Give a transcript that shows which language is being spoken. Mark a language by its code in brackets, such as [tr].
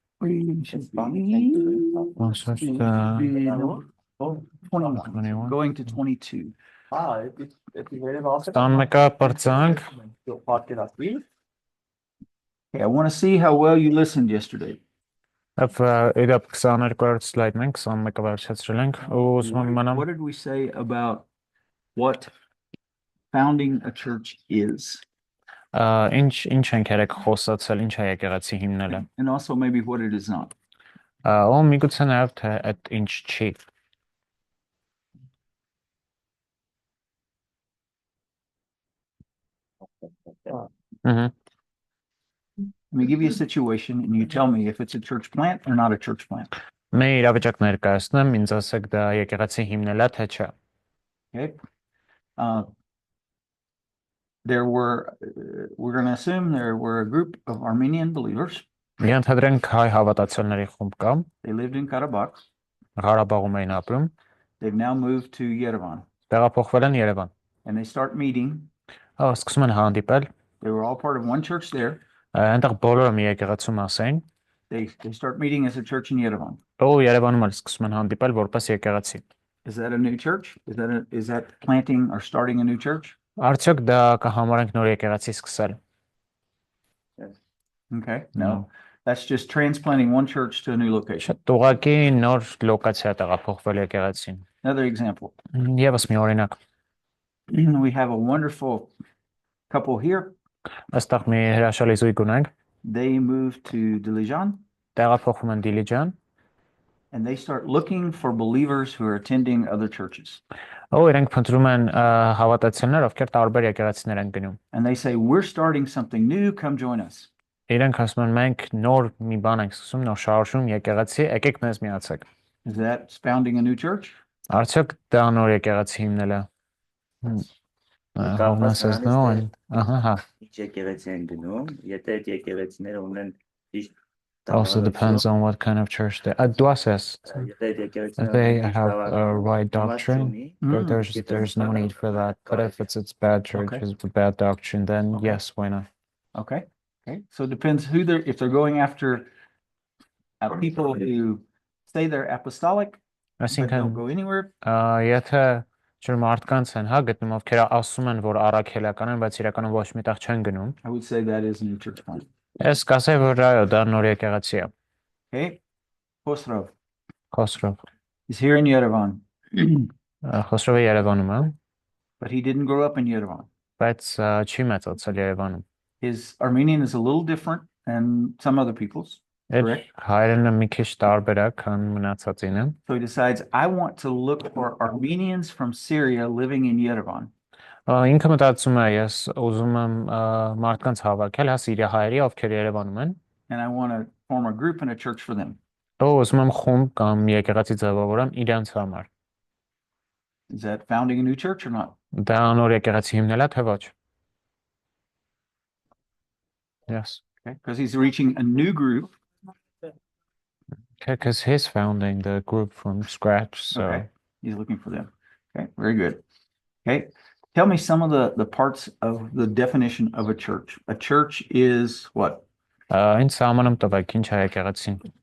[en] We should be. What's that? Should be number 21, 21. going to 22. if you heard it also. Son McAppertzang. Okay, I want to see how well you listened yesterday. [hy] Իդապ 22-րդ slide-ն ենք, 21-ը վերջացրել ենք, ու ուզում եմ իմանամ [en] What did we say about what founding a church is? [hy] ինչ ենք երեք խոսացել, ինչ է եկեղեցի հիմնելը։ [en] And also maybe what it is not. [hy] Ու միգուցե նաև թե այդ ինչ չի։ [en] Let me give you a situation and you tell me if it's a church plant or not a church plant. [hy] Մեր իրավիճակ ներկայացնեմ, ինձ ասեք դա եկեղեցի հիմնել է թե չէ։ [en] Okay. We're going to assume there were a group of Armenian believers. [hy] Ենթադրենք հայ հավատացյալների խումբ կա, [en] They lived in Karabakh. [hy] Ղարաբաղում էին ապրում, [en] They've now moved to Yerevan [hy] տեղափոխվել են Երևան։ [en] and they start meeting. [hy] Սկսում են հանդիպել, [en] They were all part of one church there. [hy] այնտեղ բոլորը մի եկեղեցու մաս էին, [en] They start meeting as a church in Yerevan. [hy] ու Երևանում էլ սկսում են հանդիպել որպես եկեղեցի։ [en] Is that a new church? Is that planting or starting a new church? [hy] Արդյոք դա կհամարենք նոր եկեղեցի սկսել։ [en] Okay. No. That's just transplanting one church to a new location. [hy] Շատ ուղղակի նոր լոկացիա տեղափոխվել եկեղեցին։ [en] Another example. [hy] Եվս մի օրինակ։ [en] We have a wonderful couple here. [hy] Այստեղ մի հրաշալի զույգ ունենք, [en] They moved to Dilijan [hy] տեղափոխվում են Դիլիջան, [en] and they start looking for believers who are attending other churches. [hy] ու իրենք փնտրում են հավատացյալներ, ովքեր տարբեր եկեղեցիներ են գնում։ [en] And they say, we're starting something new, come join us. [hy] Իրենք ասում են մենք նոր մի բան ենք սկսում, նոր շարժում եկեղեցի, եկեք մեզ միացեք։ [en] Is that founding a new church? [hy] Արդյոք դա նոր եկեղեցի հիմնել է։ Հովնասես նոն, հա։ Ինչ եկեղեցի են գնում, եթե այդ եկեղեցիները ունեն ճիշտ [en] Also depends on what kind of church they do assess. If they have a right doctrine, there's no need for that. But if it's bad church, it's a bad doctrine, then yes, why not? Okay. Okay. So it depends who if they're going after people who say they're apostolic, but don't go anywhere. [hy] Եթե ջր մարդկանց են, հա, գտնում ովքեր ասում են, որ առաքելական են, բայց իրականում ոչ մի տեղ չեն գնում։ [en] I would say that is a new church plant. [hy] Ես կասեի, որ այո, դա նոր եկեղեցի է։ [en] Okay. Khosrov. Khosrov. He's here in Yerevan. [hy] Khosrovը Երևանում է, [en] but he didn't grow up in Yerevan. [hy] Բայց չի մեծացել Երևանում։ [en] His Armenian is a little different than some other people's. Correct. [hy] Հայերենը մի քիչ տարբեր է, քան մնացածինը։ [en] So he decides, I want to look for Armenians from Syria living in Yerevan. [hy] Ինքը մտածում է, ես ուզում եմ մարդկանց հավաքել, հա, սիրիահայերի, ովքեր Երևանում են։ [en] And I want to form a group and a church for them. [hy] Ուզում եմ խումբ կամ եկեղեցի ձևավորեմ իրենց համար։ [en] Is that founding a new church or not? [hy] Դա նոր եկեղեցի հիմնել է, թե ոչ։ [en] Yes. Okay. Because he's reaching a new group. Okay, because he's founding the group from scratch, so. Okay. He's looking for them. Okay, very good. Okay. Tell me some of the parts of the definition of a church. A church is what? [hy] Ինչ սահմանում տվեք, ինչ է եկեղեցին։